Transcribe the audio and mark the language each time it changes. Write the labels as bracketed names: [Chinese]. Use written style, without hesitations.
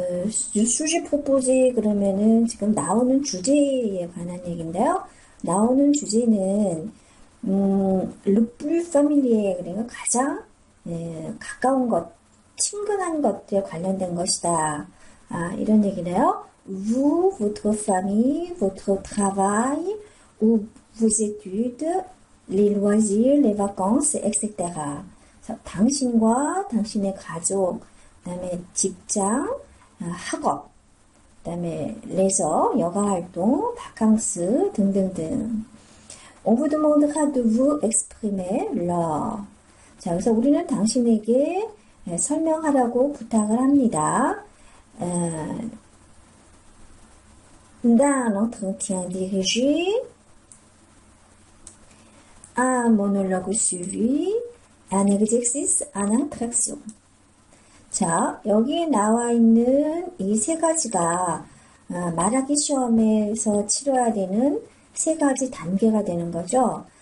[French] sujet proposé [Korean] 그러면은 지금 나오는 주제에 관한 얘기인데요. 나오는 주제는 [French] le plus familier [Korean] 그러니까 가장 가까운 것, 친근한 것에 관련된 것이다. 이런 얘기네요. [French] Vous, votre famille, votre travail ou vos études, les loisirs, les vacances, etc. [Korean] 당신과 당신의 가족, 그 다음에 직장, 학업, 그 다음에 레저, 여가활동, 바캉스 등등등. [French] On vous demandera de vous exprimer lors. [Korean] 자, 그래서 우리는 당신에게 설명하라고 부탁을 합니다. [French] D'un entretien dirigé, un monologue suivi, un exercice, une interaction. [Korean] 자, 여기에 나와 있는 이 세 가지가 말하기 시험에서 치러야 되는 세 가지 단계가 되는 거죠.